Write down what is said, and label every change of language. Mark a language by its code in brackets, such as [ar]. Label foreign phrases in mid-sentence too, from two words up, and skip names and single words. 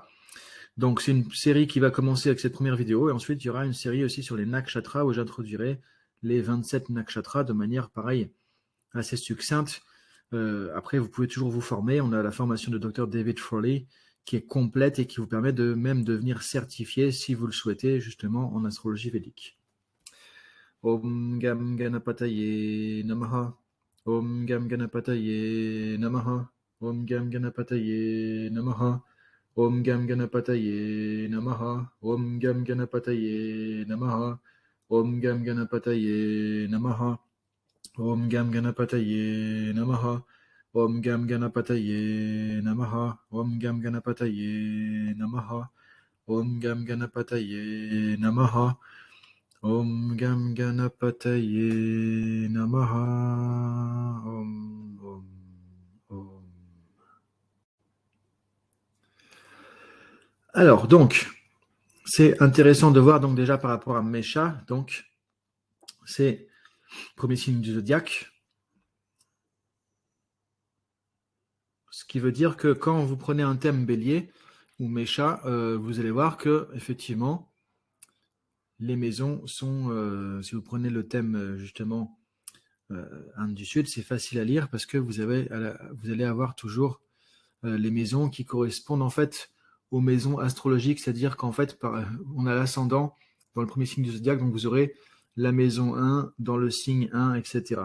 [fr] Donc c'est une série qui va commencer avec cette première vidéo et ensuite il y aura une série aussi sur les nakshatras où j'introduirai les 27 nakshatras de manière pareille assez succincte. Après vous pouvez toujours vous former, on a la formation de Dr David Frawley qui est complète et qui vous permet de même devenir certifié si vous le souhaitez justement en astrologie védique. [sa] Om Gam Ganapataye Namaha. Om Gam Ganapataye Namaha. Om Gam Ganapataye Namaha. Om Gam Ganapataye Namaha. Om Gam Ganapataye Namaha. Om Gam Ganapataye Namaha. Om Gam Ganapataye Namaha. Om Gam Ganapataye Namaha. Om Gam Ganapataye Namaha. Om Gam Ganapataye Namaha. Om Gam Ganapataye Namaha. Om. [fr] Alors, donc, c'est intéressant de voir donc déjà par rapport à Mesha, donc, c'est le premier signe du zodiaque. Ce qui veut dire que quand vous prenez un thème bélier ou Mesha, vous allez voir que, effectivement, les maisons sont, si vous prenez le thème justement Inde du Sud, c'est facile à lire parce que vous allez avoir toujours les maisons qui correspondent en fait aux maisons astrologiques, c'est-à-dire qu'en fait, on a l'ascendant dans le premier signe du zodiaque, donc vous aurez la maison 1 dans le signe 1, etc.